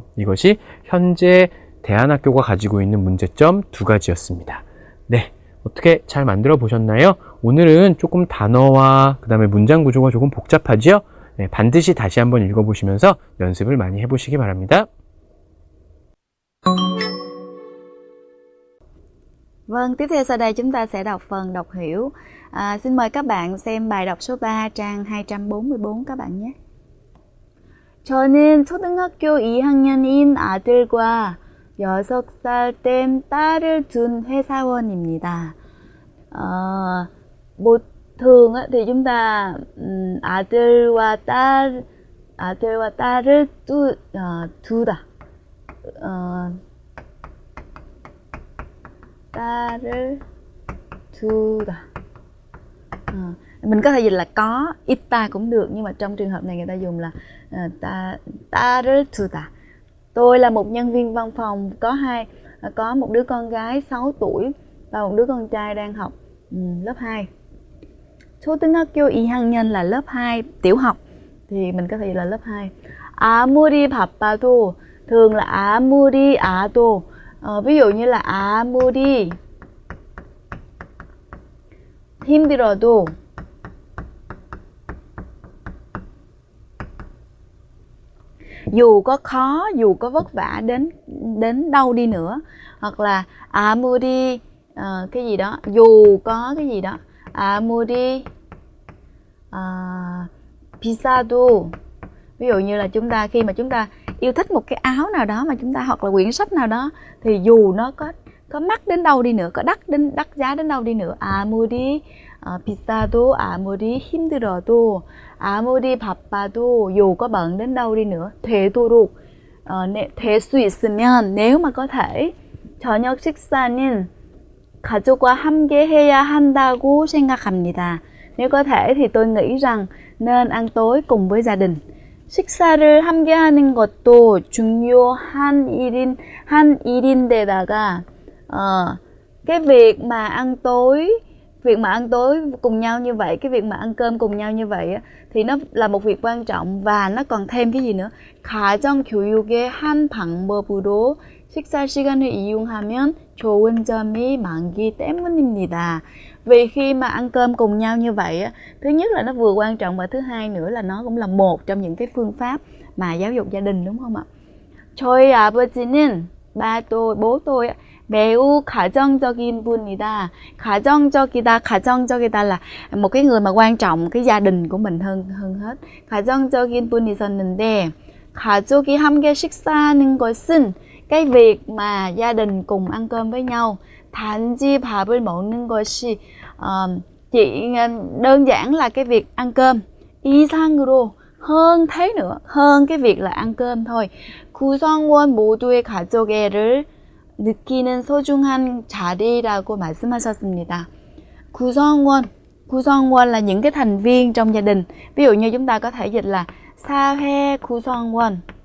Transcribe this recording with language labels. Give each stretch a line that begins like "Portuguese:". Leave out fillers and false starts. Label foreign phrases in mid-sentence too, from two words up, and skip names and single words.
Korean: 이것이 현재 대안학교가 가지고 있는 문제점 두 가지였습니다. 네, 어떻게 잘 만들어 보셨나요? 오늘은 조금 단어와 그 다음에 문장 구조가 조금 복잡하죠? 네, 반드시 다시 한번 읽어보시면서 연습을 많이 해보시기 바랍니다.
Vietnamese: Vâng, tiếp theo sau đây chúng ta sẽ đọc phần đọc hiểu. Xin mời các bạn xem bài đọc số 3 trang 244 các bạn nhé.
Korean: 저는 초등학교 2학년인 아들과 6살 된 딸을 둔 회사원입니다.
Vietnamese: thường thì chúng ta
Korean: 아들과 딸을 두다. 딸을 두다.
Vietnamese: Mình có thể dịch là có, ít ta cũng được, nhưng mà trong trường hợp này người ta dùng là
Korean: 딸을 두다.
Vietnamese: Tôi là một nhân viên văn phòng, có một đứa con gái 6 tuổi và một đứa con trai đang học lớp 2.
Korean: 초등학교 2학년
Vietnamese: là lớp 2, tiểu học, thì mình có thể là lớp 2.
Korean: 아무리 바빠도,
Vietnamese: thường là
Korean: 아무리 아도.
Vietnamese: Ví dụ như là
Korean: 아무리 힘들어도,
Vietnamese: dù có khó, dù có vất vả đến đâu đi nữa, hoặc là 아무리 cái gì đó, dù có cái gì đó,
Korean: 아무리 비싸도.
Vietnamese: Ví dụ như là khi mà chúng ta yêu thích một cái áo nào đó mà chúng ta, hoặc là quyển sách nào đó, thì dù nó có mắc đến đâu đi nữa, có đắt giá đến đâu đi nữa,
Korean: 아무리 비싸도, 아무리 힘들어도, 아무리 바빠도,
Vietnamese: dù có bận đến đâu đi nữa,
Korean: 되도록, 될 수 있으면,
Vietnamese: nếu mà có thể,
Korean: 저녁 식사는 가족과 함께 해야 한다고 생각합니다.
Vietnamese: Nếu có thể thì tôi nghĩ rằng nên ăn tối cùng với gia đình.
Korean: 식사를 함께 하는 것도 중요한 일인데다가
Vietnamese: cái việc mà ăn tối cùng nhau như vậy, cái việc mà ăn cơm cùng nhau như vậy thì nó là một việc quan trọng, và nó còn thêm cái gì nữa?
Korean: 가정 교육의 한 방법으로 식사 시간을 이용하면 좋은 점이 많기 때문입니다.
Vietnamese: Vì khi mà ăn cơm cùng nhau như vậy, thứ nhất là nó vừa quan trọng, và thứ hai nữa là nó cũng là một trong những cái phương pháp mà giáo dục gia đình, đúng không ạ?
Korean: 저희 아버지는
Vietnamese: bố tôi
Korean: 매우 가정적인 분이다.
Vietnamese: 가정적이다 là một cái người mà quan trọng cái gia đình của mình hơn hết.
Korean: 가정적인 분이었는데 가족이 함께 식사하는 것은,
Vietnamese: cái việc mà gia đình cùng ăn cơm với nhau,
Korean: 단지 밥을 먹는 것이
Vietnamese: chỉ đơn giản là cái việc ăn cơm, 이상으로, hơn thế nữa, hơn cái việc là ăn cơm thôi.
Korean: 구성원 모두의 가족애를 느끼는 소중한 자리라고 말씀하셨습니다.
Vietnamese: 구성원 là những cái thành viên trong gia đình. Ví dụ như chúng ta có thể dịch là
Korean: 사회 구성원.